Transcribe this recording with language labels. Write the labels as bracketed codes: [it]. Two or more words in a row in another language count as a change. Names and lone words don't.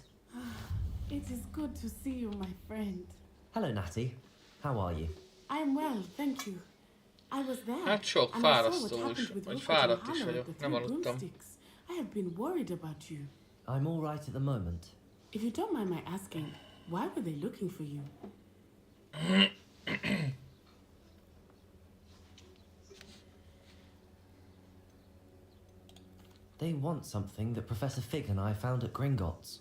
[en] It is good to see you, my friend. Hello, Natty. How are you? I'm well, thank you. I was there. [hu] Hát sok [en] and I saw what [hu] fárasztó [en] happened [hu] is, [en] with [hu] vagy [en] Rookwood and [hu] fáradt is [en] Harlow [hu] vagyok, [en] at the [hu] nem [en] Three [hu] aludtam. [en] Broomsticks. I have been worried about you. I'm all right at the moment. If you don't mind my asking, why were they looking for you? They want something that Professor Fig and I found at Gringotts.